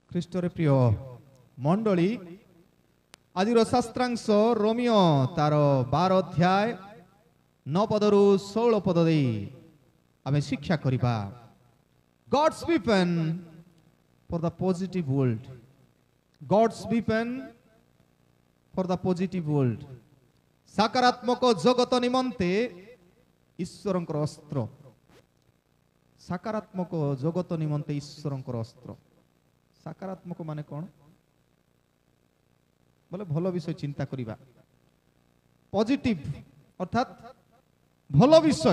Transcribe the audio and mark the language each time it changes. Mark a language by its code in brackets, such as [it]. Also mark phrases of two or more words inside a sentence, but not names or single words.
[or] ଖ୍ରୀଷ୍ଟରେ ପ୍ରିୟ ମଣ୍ଡଳୀ ଆଜିର ଶାସ୍ତ୍ରାଂଶ ରୋମିଓ ତାର 12 ଅଧ୍ୟାୟ 9 ପଦରୁ 16 ପଦ ଦେଇ ଆମେ ଶିକ୍ଷା କରିବା [en] God's weapon for the positive world. God's weapon for the positive world. [or] ସକାରାତ୍ମକ ଜଗତ ନିମନ୍ତେ ଈଶ୍ୱରଙ୍କର ଅସ୍ତ୍ର. ସକାରାତ୍ମକ ଜଗତ ନିମନ୍ତେ ଈଶ୍ୱରଙ୍କର ଅସ୍ତ୍ର. ସକାରାତ୍ମକ ମାନେ କଉଣ ବୋଲେ ଭଲ ବିଷୟ ଚିନ୍ତା କରିବା. ପଜିଟିଭ ଅର୍ଥାତ ଭଲ ବିଷୟ.